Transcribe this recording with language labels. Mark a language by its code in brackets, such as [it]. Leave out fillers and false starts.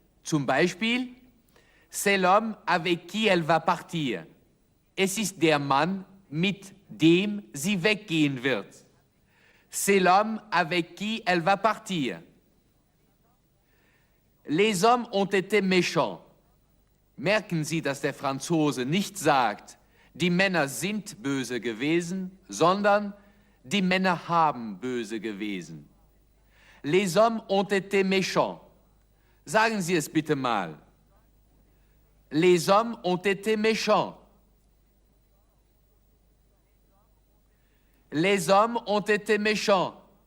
[de] Zum Beispiel, [fr] c'est l'homme avec qui elle va partir. [de] Es ist der Mann, mit dem sie weggehen wird. [fr] C'est l'homme avec qui elle va partir. Les hommes ont été méchants. [de] Merken Sie, dass der Franzose nicht sagt, die Männer sind böse gewesen, sondern die Männer haben böse gewesen. [fr] Les hommes ont été méchants. [de] Sagen Sie es bitte mal. [fr] Les hommes ont été méchants. Les hommes ont été méchants.